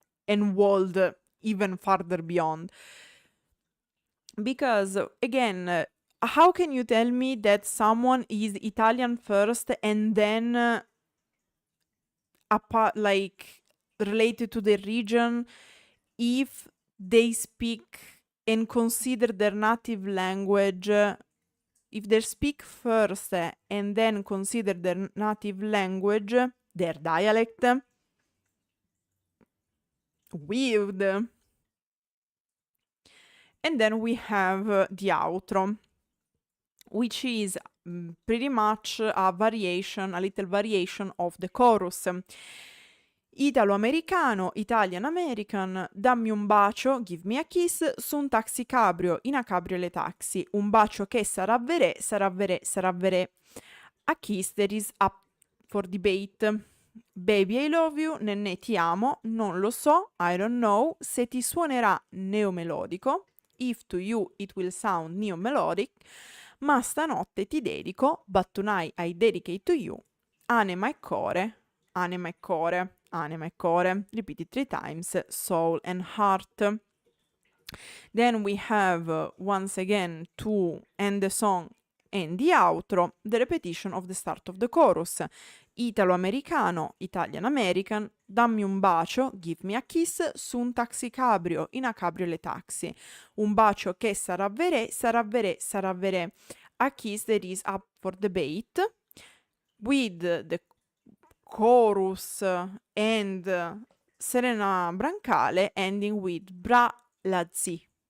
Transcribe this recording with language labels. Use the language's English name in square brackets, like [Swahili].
[English] and world even farther beyond. Because again, how can you tell me that someone is Italian first and then like related to the region if they speak and consider their native language, if they speak first and then consider their native language, their dialect? Weird. And then we have the outro, which is pretty much a little variation of the chorus. [Italian] Italo-americano, [English] Italian-American, [Italian] dammi un bacio, [English] give me a kiss, [Italian] su un taxi cabrio, [English] in a cabriolet taxi, [Italian] un bacio che sarà verè, sarà verè, sarà verè. [English] A kiss that is up for debate. Baby I love you, [Italian] nennè ti amo, non lo so, [English] I don't know, [Italian] se ti suonerà neomelodico, [English] if to you it will sound neo-melodic, [Italian] ma stanotte ti dedico, [English] but tonight I dedicate to you, [Italian] anima e core, anima e core, [English] anima e core, repeat it 3 times, soul and heart. Then we have, once again, to end the song and the outro, the repetition of the start of the chorus. [Italian] Italo-americano, [English] Italian-American, [Italian] dammi un bacio, [English] give me a kiss, [Italian] su un taxi cabrio, [English] in a cabriolet taxi. [Italian] Un bacio che sarà verè, sarà verè, sarà verè. [English] A kiss that is up for debate, with the chorus and Serena Brancale ending with bra la zi.